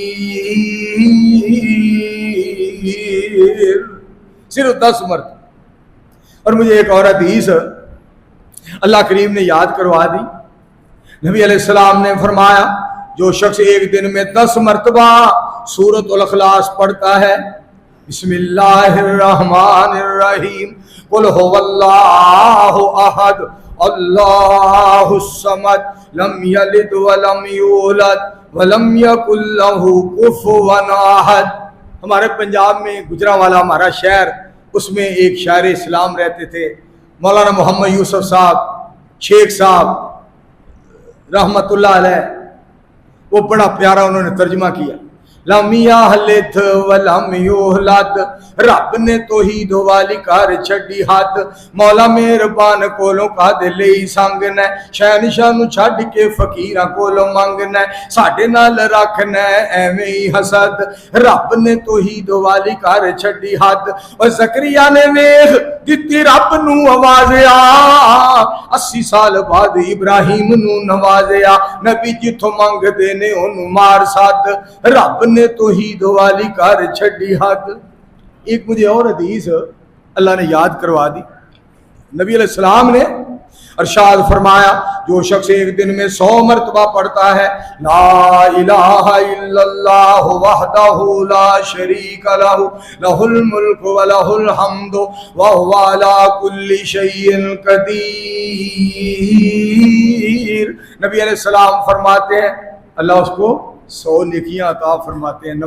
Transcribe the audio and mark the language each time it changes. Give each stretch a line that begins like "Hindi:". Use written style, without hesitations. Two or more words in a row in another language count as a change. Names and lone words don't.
Urdu: صرف 10 مرتبہ۔ اور مجھے ایک اور حدیث اللہ کریم نے یاد کروا دی۔ نبی علیہ السلام نے فرمایا جو شخص ایک دن میں 10 مرتبہ سورۃ الاخلاص پڑھتا ہے،
Arabic: بسم اللہ الرحمن الرحیم، قل هو اللہ احد اللہ الصمد لم یلد ولم یولد ولم یکن لہ کفوا احد۔
Urdu: ہمارے پنجاب میں گجرانوالہ ہمارا شہر، اس میں ایک شاعر اسلام رہتے تھے، مولانا محمد یوسف صاحب، شیخ صاحب رحمت اللہ علیہ، وہ بڑا پیارا انہوں نے ترجمہ کیا۔
Arabic: لم یلد ولم یولد،
Punjabi: رب نے توحید والی کر چھڈی ہاتھ، مولا مہربان کولوں کا دلی سنگنا، شہنشاہ نو چھڈ کے فقیراں کولوں منگنا، ساڈے نال رکھنا ایویں ہی حسد، رب نے توحید والی کر چھڈی ہاتھ۔ اور زکریا نے ویکھ دتی رب نو آوازیا، 80 سال بعد ابراہیم نو نوازیا، نبی جتھوں منگدے نے اونوں مار سد، رب نے توحید والی کر چھڈی ہاتھ۔
Urdu: ایک مجھے اور حدیث اللہ نے یاد کروا دی۔ نبی علیہ السلام نے ارشاد فرمایا جو شخص ایک دن میں 100 مرتبہ پڑھتا ہے
Arabic: لا الہ الا اللہ وحدہ لا شریک لہ، لہ الملک ولہ الحمد وہو علی کل شیء قدیر،
Urdu: نبی علیہ السلام فرماتے ہیں اللہ اس کو 100 نیکیاں عطا فرماتے ہیں۔